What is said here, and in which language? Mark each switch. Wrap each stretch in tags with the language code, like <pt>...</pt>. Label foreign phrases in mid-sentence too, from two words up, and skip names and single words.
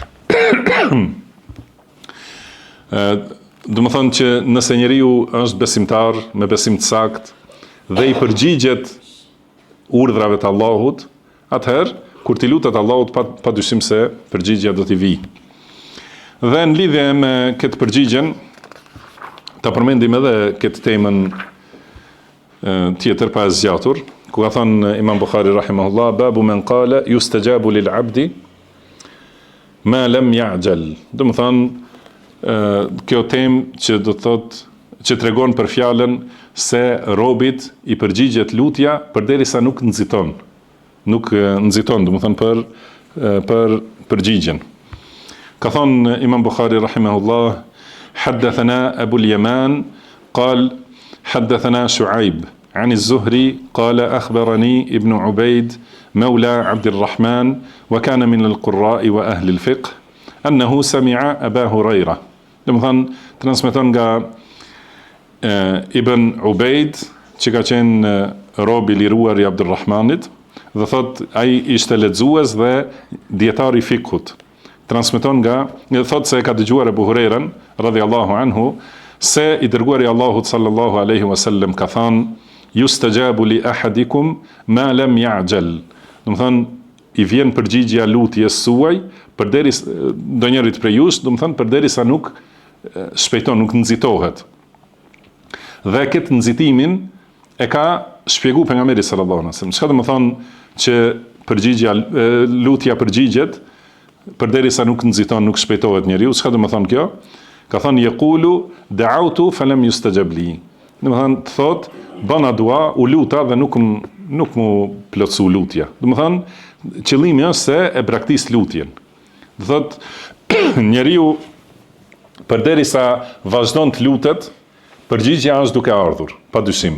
<sq>Do të thënë që nëse njeriu është besimtar me besim të saktë dhe i përgjigjet urdhrave të Allahut, atëherë kur ti lutet Allahut padyshim se përgjigjja do t'i vijë. Dhe në lidhje me këtë përgjigjen, ta përmendim edhe këtë temën tjetër pa e zgjatur, ku ka thënë Imam Bukhari rahimahullah,</sq> <ar>باب من قال يستجاب للعبد ما لم يعجل.</ar> <sq>Do të thënë kjo temë që do të thotë që tregon për fjalën se robit i përgjigjet lutja përderisa nuk nxiton. Nuk nxiton, do të thënë për përgjigjen. Ka thënë Imam Bukhari rahimahullah,</sq> <ar>حدثنا أبو اليمان قال حدثنا شعيب عن الزهري قال أخبرني ابن عبيد مولى عبد الرحمن وكان من القراء وأهل الفقه أنه سمع أبا هريرة.</ar> <sq>lmthla transmeton ابن عبيد që ka qenë robi liruar i Abdurrahmanit, dhe thot ai ishte lexues dhe dietar i fikut. Transmeton thot se ka dëgjuar Abu Hurajran</sq> <ar>رضي الله عنه</ar> <sq>se i dërguari Allahut</sq> <ar>صلى الله عليه وسلم</ar> <sq>ka thënë</sq> <ar>يستجاب لأحدكم ما لم يعجل.</ar> <sq>Do të thonë i vjen përgjigjja lutjes suaj, ndonjërit prej jush, do të thënë përderisa nuk shpejton, nuk nxitohet. Dhe këtë nxitimin e ka shpjeguar pejgamberi</sq> <ar>صلى الله عليه وسلم.</ar> <sq>Çka do të thonë që lutja përgjigjet përderisa nuk nxiton, nuk shpejtohet njeriu? Çka do të thonë kjo? Ka thënë</sq> <ar>يقول دعوت فلم يستجب لي.</ar> <sq>Do të thonë bëna dua, u luta dhe nuk mu plotsu lutja. Do të thonë qëllimi është se e braktis lutjen. Do thotë njeriu përderisa vazhdon të lutet, përgjigjja është duke ardhur, padyshim.</sq>